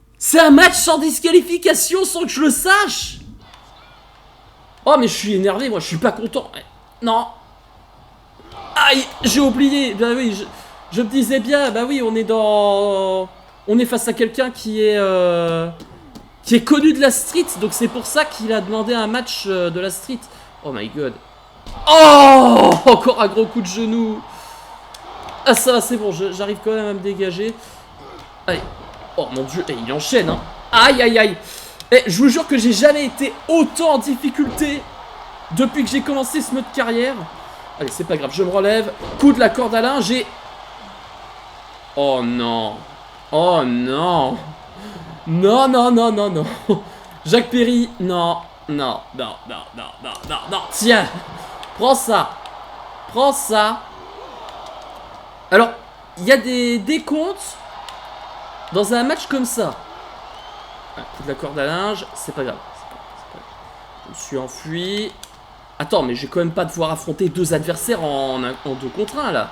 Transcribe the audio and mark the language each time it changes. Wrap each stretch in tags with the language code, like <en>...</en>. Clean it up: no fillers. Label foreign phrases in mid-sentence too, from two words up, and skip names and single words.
<fr>C'est un match sans disqualification sans que je le sache. Oh mais je suis énervé, moi je suis pas content. Non. Aïe, j'ai oublié. Bah oui, je me disais bien, bah oui, on est dans... On est face à quelqu'un qui est connu de la street, donc c'est pour ça qu'il a demandé un match de la street.</fr> <en>Oh my god.</en> <fr>Oh, encore un gros coup de genou. Ah ça va, c'est bon, j'arrive quand même à me dégager. Allez. Oh mon dieu, et il enchaîne, hein. Aïe aïe aïe. Et je vous jure que j'ai jamais été autant en difficulté depuis que j'ai commencé ce mode carrière. Allez, c'est pas grave, je me relève. Coup de la corde à linge et... Oh non. Oh non. Non, non, non, non, non. Jacques Perry, non. Non, non, non, non, non, non, non. Tiens. Prends ça. Prends ça. Alors, il y a des décomptes dans un match comme ça. Ah, coup de la corde à linge, c'est pas grave. Je me suis enfui. Attends, mais je vais quand même pas devoir affronter deux adversaires en 2 contre 1 là.</fr>